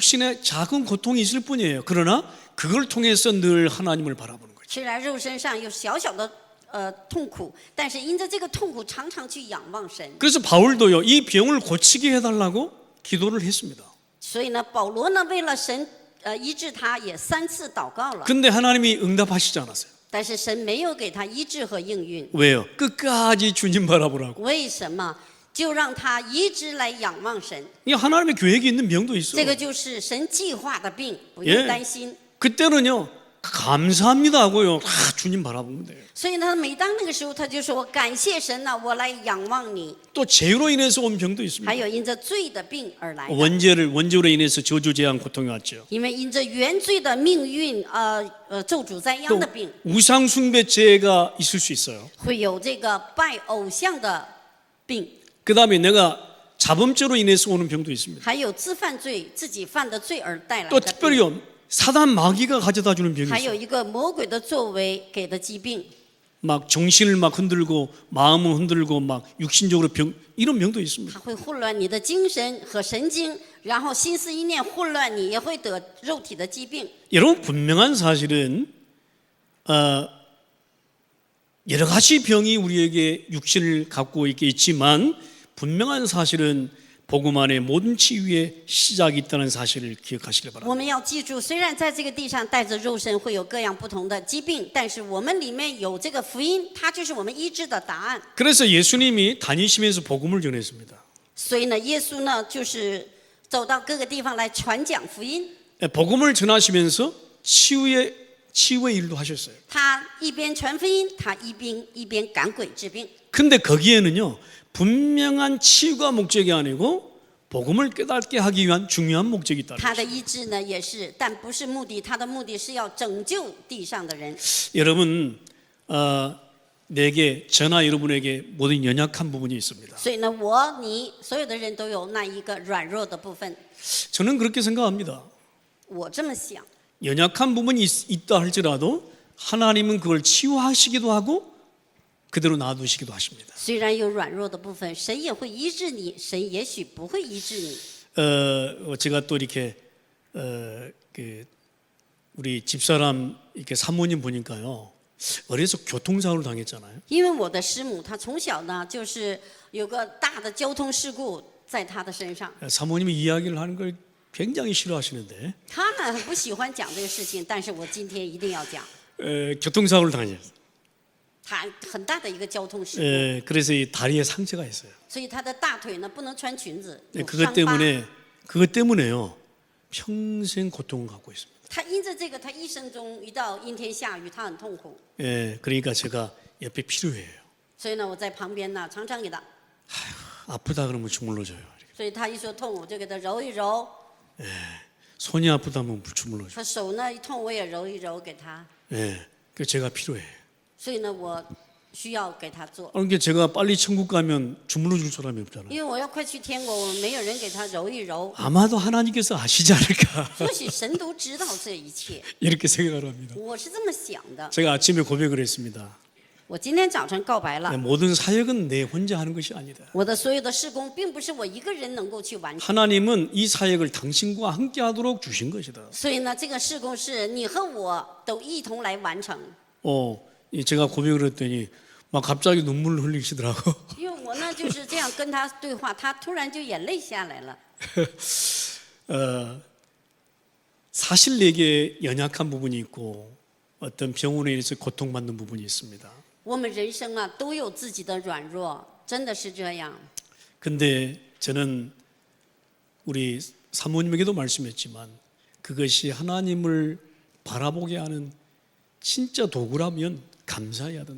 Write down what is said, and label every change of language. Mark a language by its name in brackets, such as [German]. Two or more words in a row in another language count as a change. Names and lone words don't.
[Korean] 육신의 작은 고통이 있을 뿐이에요. 그러나 그걸 통해서 늘 하나님을 바라보는 거죠. [Chinese] 虽然肉身上有小小的痛苦，但是因着这个痛苦，常常去仰望神。 [Korean] 그래서 바울도요 이 병을 고치게 해달라고 기도를 했습니다. [Chinese] 所以呢，保罗呢，为了神医治他，也3次祷告了， [Korean] 근데 하나님이 응답하시지 않았어요. [Chinese] 但是神没有给他医治和应允。 [Korean] 왜요? 끝까지 주님 바라보라고. [Chinese] 为什么？就让他一直来仰望神。 [Korean] 이 하나님의 계획이 있는 병도 있어. [Chinese] 这个就是神计划的病，不用担心。 [Korean] 그때는요 감사합니다 하고요 주님 바라보면 돼요. [Chinese] 所以呢，每当那个时候，他就说：“感谢神呐、我来仰望你。 [Korean] 또 죄로 인해서 온 병도 있습니다. [Chinese] 还有因着罪的病而来的， [Korean] 원죄로 인해서 저주 재앙 고통이 왔죠. [Chinese] 因为因着原罪的命运，咒诅灾殃 [Korean] 또 [Chinese] 的病， [Korean] 우상 숭배 죄가 있을 수 있어요. [Chinese] 会有这个拜偶像的病， [Korean] 그다음에 내가 자범죄로 인해서 오는 병도 있습니다. [Chinese] 还有自犯罪、自己犯的罪而带来 [Korean] 또 [Chinese] 的病， [Korean] 특별히요 사단 마귀가 가져다 주는 병이 [Chinese] 还有 [Korean] 있어요. [Chinese] 一个魔鬼的作为给的疾病， [Korean] 막 정신을 막 흔들고 마음을 흔들고 막 육신적으로 이런 병도 있습니다. [Chinese] 它会混乱你的精神和神经，然后心思意念混乱，你也会得肉体的疾病。 [Korean] 여러분 분명한 사실은 여러 가지 병이 우리에게 육신을 갖고 있지만 분명한 사실은 복음 안에 모든 치유의 시작이 있다는 사실을 기억하시길 [Chinese] 我 [Korean] 바랍니다. [Chinese] 们要记住，虽然在这个地上带着肉身会有各样不同的疾病，但是我们里面有这个福音，它就是我们医治的答案。 [Korean] 그래서 예수님이 다니시면서 복음을 전했습니다. [Chinese] 所以呢，耶稣呢就是走到各个地方来传讲福音， [Korean] 복음을 전하시면서 치유의 일도 하셨어요. [Chinese] 他一边传福音，他一边赶鬼治病。 [Korean] 근데 거기에는요 분명한 치유가 목적이 아니고 복음을 깨닫게 하기 위한 중요한 목적이 있다. [Chinese] 他的医治呢也是，但不是目的，他的目的是要拯救地上的人。 [Korean] 여러분, 내게 저나 여러분에게 모든 연약한 부분이 있습니다. [Chinese] 所以呢，我、你所有的人都有那一个软弱的部分。 [Korean] 저는 그렇게 생각합니다. [Chinese] 我这么想， [Korean] 연약한 부분이 있다 할지라도 하나님은 그걸 치유하시기도 하고 그대로 놔두시기도 하십니다. [Chinese] 虽然有软弱的部分，神也会医治你，神也许不会医治你。 [Korean] 제가 또 이렇게 우리 집사람 이렇게 사모님 보니까요. 어려서 교통사고를 당했잖아요. [Chinese] 因为我的师母，她从小呢就是有个大的交通事故在她的身上， [Korean] 사모님이 이야기를 하는 걸 굉장히 싫어하시는데 [Chinese] 她呢很不喜欢讲这个事情，但是我今天一定要讲。 [Korean] 교통사고를 당했어요. [Chinese] 她很大的一个交通事故， [Korean] 그래서 이 다리에 상처가 있어요. [Chinese] 所以她的大腿呢不能穿裙子，有 [Korean] 그것 [Chinese] 伤疤。 [Korean] 때문에요. 평생 고통을 갖고 있습니다. [Chinese] 她因着这个，她一生中一到阴天下雨，她很痛苦。 [Korean] 그러니까 제가 옆에 필요해요. [Chinese] 所以呢，我在旁边呢，常常给她， [Korean] 아프다 그러면 주물러줘요. [Chinese] 所以她一说痛，我就给她揉一揉。 [Korean] 손이 아프다면 주물러줘요. [Chinese] 她手呢一痛，我也揉一揉给她。 [Korean] 그 제가 필요해요. [Chinese] 所以呢，我需要给她做， [Korean] 그러니까 제가 빨리 천국 가면 주물러줄 사람이 없잖아요. [Chinese] 因为我要快去天国，我没有人给她揉一揉。 [Korean] 아마도 하나님께서 아시지 않을까 [Chinese] 或许神都知道这一切， [Korean] 이렇게 생각을 합니다. [Chinese] 我是这么想的。 [Korean] 제가 아침에 고백을 했습니다. [Chinese] 我今天早晨告白了， [Korean] 모든 사역은 내 혼자 하는 것이 아니다. [Chinese] 我的所有的事工并不是我一个人能够去完成， [Korean] 하나님은 이 사역을 당신과 함께하도록 주신 것이다. [Chinese] 所以呢，这个事工是你和我都一同来完成。 [Korean] 제가 고백을 했더니 막 갑자기 눈물을 흘리시더라고. [Chinese] 因为我呢就是这样跟他对话，他突然就眼泪下来了。 [Korean] 사실 내게 연약한 부분이 있고 어떤 병원에 의해서 고통받는 부분이 있습니다. [Chinese] 我们人生啊都有自己的软弱，真的是这样。 [Korean] 근데 저는 우리 사모님에게도 말씀했지만 그것이 하나님을 바라보게 하는 진짜 도구라면 감사해야 된다.